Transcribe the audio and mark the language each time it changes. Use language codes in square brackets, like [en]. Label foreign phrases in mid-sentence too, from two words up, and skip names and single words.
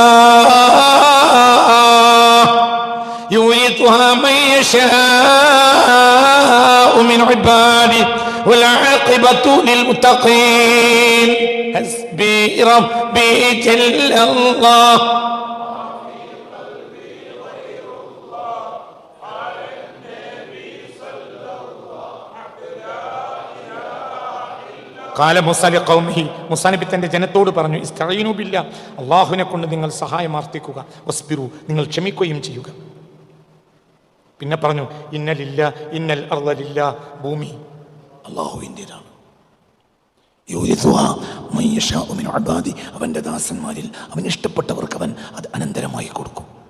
[ar] يورثها من يشاء من عباده والعاقبة للمتقين حسبي ربي جل الله قال موسى لقومه [ml] മൂസാ നബി തന്റെ ജനത്തോട് പറഞ്ഞു [ar] استعينوا بالله [ml] അല്ലാഹുവിനെ കൊണ്ട് നിങ്ങൾ സഹായം ആർത്തിക്കുക വസ്ബിറു നിങ്ങൾ ക്ഷമിക്കുകയും ചെയ്യുക. പിന്നെ പറഞ്ഞു [ar] إن الأرض لله [ml] ഭൂമി അല്ലാഹുവിൻ്റെതാണ്. അവൻ്റെ ദാസന്മാരിൽ അവൻ ഇഷ്ടപ്പെട്ടവർക്ക് അവൻ അത് അനന്തരമായി കൊടുക്കും.